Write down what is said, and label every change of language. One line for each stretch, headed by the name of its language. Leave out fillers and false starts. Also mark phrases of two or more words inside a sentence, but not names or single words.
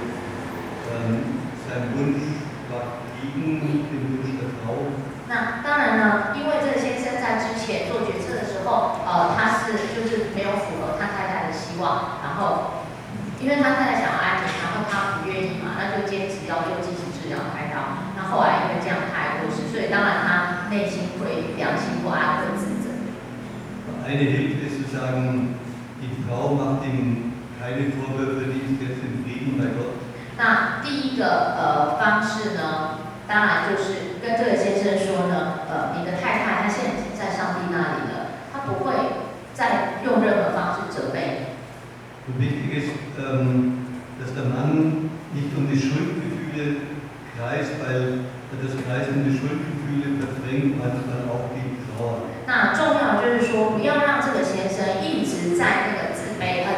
German: sein Wunsch war gegen den Wunsch der Frau.
Chinese: 那当然呢，因为这个先生在之前做决策的时候，他就是没有符合他太太的希望，然后因为他太太想要安宁，然后他不愿意嘛，那就坚持要做积极治疗开刀。那后来因为这样他还过世，所以当然他内心会良心不安，会自责。
German: Eine Hilfe ist zu sagen, die Frau macht ihm keine Vorwürfe, die ist jetzt im Frieden bei Gott.
Chinese: 那第一个方式呢，当然就是跟这个先生说呢，你的太太她现在已经在上帝那里了，她不会再用任何方式责备你。
German: Wichtig ist, dass der Mann nicht um die Schuldgefühle kreist, weil das Kreisen der Schuldgefühle verdrängt manchmal auch die Trauer.
Chinese: 那重要就是说，不要让这个先生一直在那个自卑